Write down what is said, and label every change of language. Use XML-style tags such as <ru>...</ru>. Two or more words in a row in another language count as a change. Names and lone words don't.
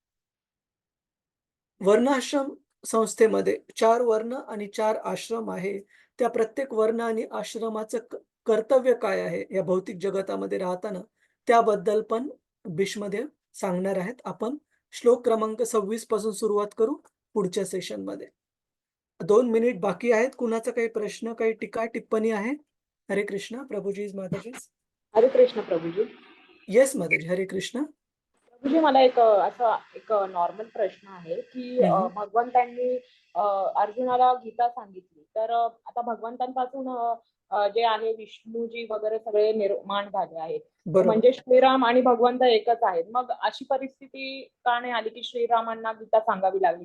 <mr>वर्णाश्रम संस्थेमध्ये 4 वर्ण आणि 4 आश्रम आहे, त्या प्रत्येक वर्ण आणि आश्रमाचं कर्तव्य काय आहे या भौतिक जगतामध्ये राहताना, त्याबद्दल पण भीष्मदेव सांगणार आहेत. आपण श्लोक क्रमांक 26 पासून सुरुवात करू पुढच्या सेशनमध्ये. 2 मिनिट बाकी आहेत. कुणाचा काही प्रश्न, काही टीका, टिप्पणी आहे? हरे कृष्ण प्रभुजीज माताजीज. हरे कृष्ण प्रभूजी. येस माताजी. हरे कृष्ण. प्रभूजी मला एक असा एक नॉर्मल प्रश्न आहे की भगवंतांनी अर्जुनाला गीता सांगितली तर आता भगवंतांपासून जे आहे विष्णूजी वगैरे सगळे निर्माण झाले आहेत. बरोबर. म्हणजे श्रीराम आणि भगवंत एकच आहेत. मग अशी परिस्थिती का नाही आली की श्रीरामांना गीता सांगावी लागली?</mr>